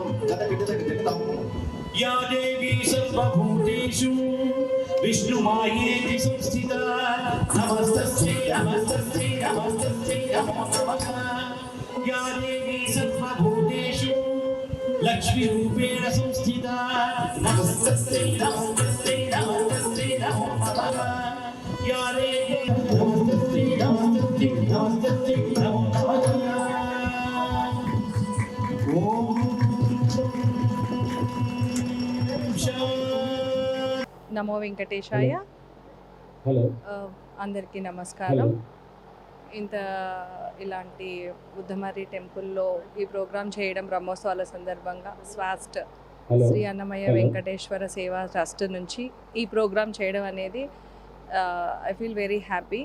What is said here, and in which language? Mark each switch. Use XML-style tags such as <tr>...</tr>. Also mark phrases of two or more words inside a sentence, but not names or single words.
<sa>या देवी सर्वभूतेषु विष्णुमायेति संस्थिता नमस्तस्यै नमस्तस्यै नमस्तस्यै नमो नमः या देवी सर्वभूतेषु लक्ष्मीरूपेण संस्थिता नमस्तस्यै नमस्तस्यै नमस्तस्यै नमो नमः या देवी नमस्तस्यै नमस्तस्यै नमस्तस्यै नमो नमः ओम నమో వెంకటేశాయ.</sa> <te>అందరికీ నమస్కారం. ఇలాంటి ఉద్దమర్రి టెంపుల్లో ఈ ప్రోగ్రాం చేయడం బ్రహ్మోత్సవాల సందర్భంగా స్వాస్ట్ శ్రీ అన్నమయ్య వెంకటేశ్వర సేవా ట్రస్ట్ నుంచి ఈ ప్రోగ్రాం చేయడం అనేది</te> <en>I feel very happy.</en>